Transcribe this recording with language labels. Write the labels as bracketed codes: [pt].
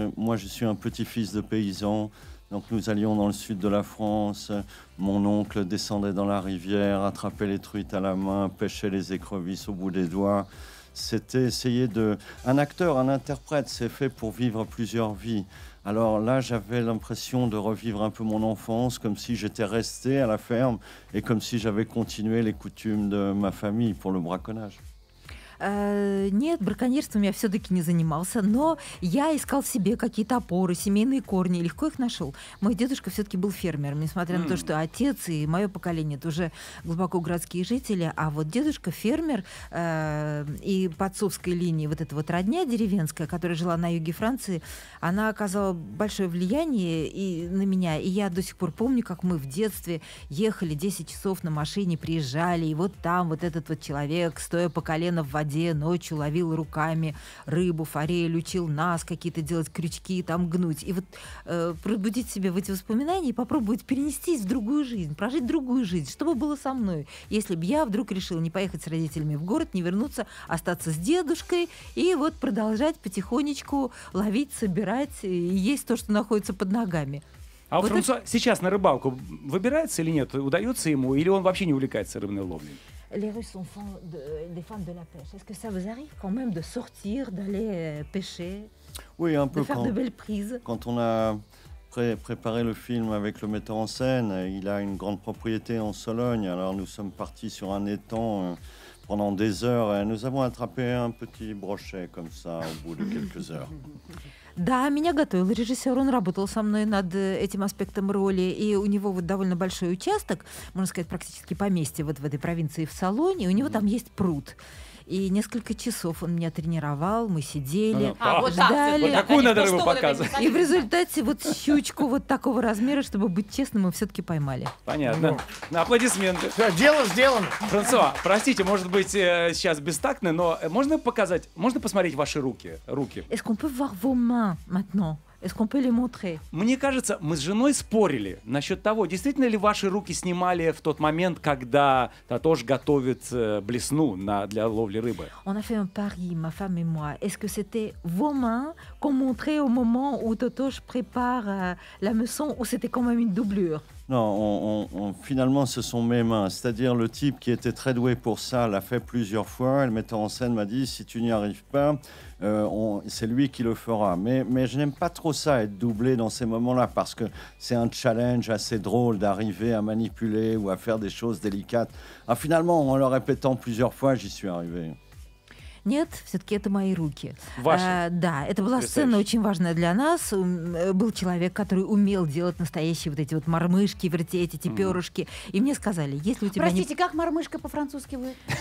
[fr] Moi, je suis un petit-fils de paysan. Donc nous allions dans le sud de la France, mon oncle descendait dans la rivière, attrapait les truites à la main, pêchait les écrevisses au bout des doigts. C'était essayer de... Un acteur, un interprète, c'est fait pour vivre plusieurs vies. Alors là, j'avais l'impression de revivre un peu mon enfance, comme si j'étais resté à la ferme et comme si j'avais continué les coutumes de ma famille pour le braconnage. [ru] Нет, браконьерством я все-таки не занимался, но я искал себе какие-то опоры, семейные корни, и легко их нашел. Мой дедушка все-таки был фермером, несмотря на то, что отец и мое поколение это уже глубоко городские жители, а вот дедушка фермер, и по отцовской линии вот эта вот родня деревенская, которая жила на юге Франции, она оказала большое влияние и на меня, и я до сих пор помню, как мы в детстве ехали 10 часов на машине, приезжали, и вот там вот этот вот человек, стоя по колено в воде, ночью ловил руками рыбу, форель, учил нас какие-то делать крючки, там гнуть. И вот пробудить себя в эти воспоминания и попробовать перенестись в другую жизнь, прожить другую жизнь. Что бы было со мной, если бы я вдруг решила не поехать с родителями в город, не вернуться, остаться с дедушкой и вот продолжать потихонечку ловить, собирать и есть то, что находится под ногами. А вот Франсуа сейчас на рыбалку выбирается или нет? Удается ему? Или он вообще не увлекается рыбной ловлей? [fr] Les Russes sont des fans de la pêche. Est-ce que ça vous arrive quand même de sortir, d'aller pêcher, Oui, un peu. de faire de belles prises? Quand on a préparé le film avec le metteur en scène, il a une grande propriété en Sologne. Alors nous sommes partis sur un étang pendant des heures et nous avons attrapé un petit brochet comme ça au bout de quelques heures. [ru] Да, меня готовил режиссер, он работал со мной над этим аспектом роли, и у него вот довольно большой участок, можно сказать, практически поместье вот в этой провинции в Салоне, и у него там есть пруд. И несколько часов он меня тренировал, мы сидели, ждали. Вот такую надо рыбу показывать. И в результате вот щучку вот такого размера, чтобы быть честным, мы все-таки поймали. Понятно. Аплодисменты. Все, дело сделано. Франсуа, простите, может быть, сейчас бестактно, но можно показать, можно посмотреть ваши руки? [fr] Est-ce qu'on peut voir vos mains maintenant? Est-ce qu'on peut les montrer? [ru] Мне кажется, мы с женой спорили насчет того, действительно ли ваши руки снимали в тот момент, когда Татош готовит блесну для ловли рыбы. [fr] On a fait un pari, ma femme et moi. Est-ce que c'était vos mains qu'on montrait au moment où Totoche prépare l'hameçon ou c'était quand même une doublure? Non, finalement, ce sont mes mains. C'est-à-dire, le type qui était très doué pour ça l'a fait plusieurs fois. Le metteur en scène m'a dit, si tu n'y arrives pas, c'est lui qui le fera. Mais je n'aime pas trop ça, être doublé dans ces moments-là, parce que c'est un challenge assez drôle d'arriver à manipuler ou à faire des choses délicates. Ah, finalement, en le répétant plusieurs fois, j'y suis arrivé. [ru] Нет, все-таки это мои руки. Ваши. Да, это была сцена очень важная для нас. Был человек, который умел делать настоящие вот эти вот мормышки, вертеть эти перышки. И мне сказали, если у тебя Простите, как мормышка по-французски будет?